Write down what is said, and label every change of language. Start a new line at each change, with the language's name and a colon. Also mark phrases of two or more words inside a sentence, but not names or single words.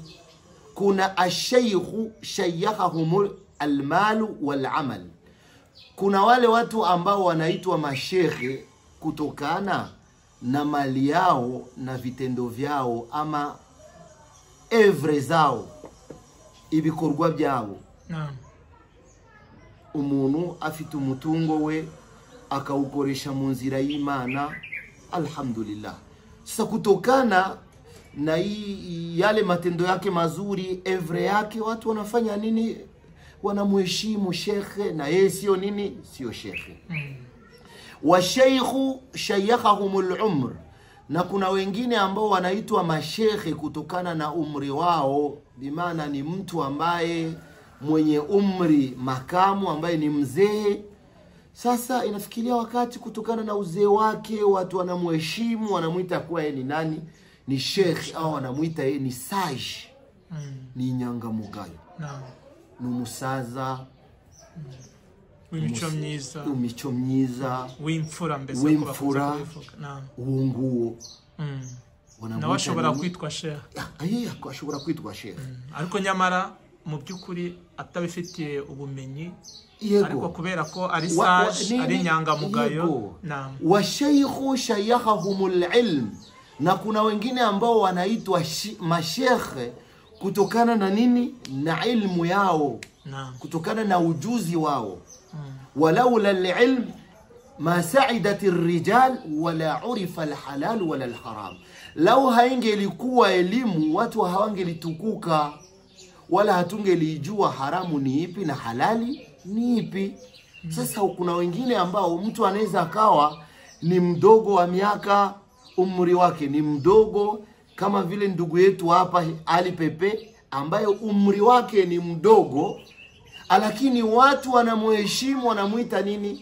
Arabic: كان الشيخ شيّخهم المال والعمل.
Swahili: Kuna wale watu ambao wanaitwa mashekhe kutokana na mali yao na vitendo vyao, ama evre zao,
Kinyarwanda: ibikorwa byao.
Swahili: Naam.
Kinyarwanda: Umuntu afite umutungo we akawukoresha mu nzira y'Imana, alhamdulillah.
Swahili: Sasa kutokana na yale matendo yake mazuri, evre yake, watu wanafanya nini? Wanamuheshimu shekhe, na yeye sio nini? Sio shekhe.
Arabic: والشيخ شيّخهم العمر.
Swahili: Na kuna wengine ambao wanaitwa mashekhe kutokana na umri wao, bimaana ni mtu ambaye mwenye umri makamu, ambaye ni mzee. Sasa inafikiria wakati kutokana na uzee wake watu wanamuheshimu, wanamuita kuwa yeye ni nani? Ni shekhe, au wanamuita yeye ni sage.
Kinyarwanda: Ni nyangamugayo. Naam. Numusaza, w'imico myiza, w'imfura, mbese w'imfura, uwunguwo. Nawe ashobora kwitwa sheikh. Ashobora kwitwa sheikh. Ariko nyamara mu by'ukuri atabifitiye ubumenyi, ariko kubera ko ari sage, ari nyangamugayo. Naam.
Arabic: والشيخ شيّخهم العلم.
Swahili: Na kuna wengine ambao wanaitwa mashekhe kutokana na nini? Na ilmu yao. Kutokana na ujuzi wao.
Arabic: ولولا العلم ما سادت الرجال ولا عرف الحلال ولا الحرام.
Swahili: Lau haingelikuwa elimu, watu hawangelitukuka, wala hatungelijua haramu ni ipi na halali ni ipi. Sasa kuna wengine ambao mtu anaweza akawa ni mdogo wa miaka, umri wake ni mdogo, kama vile ndugu yetu hapa Ali Pepe ambaye umri wake ni mdogo, lakini watu wanamuheshimu, wanamuita nini?